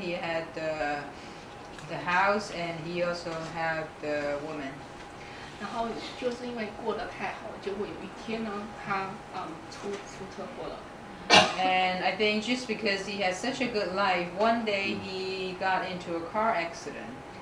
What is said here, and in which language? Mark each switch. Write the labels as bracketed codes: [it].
[en] He had the house, and he also had the woman. [zh] 然后就是因为过得太好了，结果有一天呢，他出车祸了。 [en] And I think just because he has such a good life, one day he got into a car accident.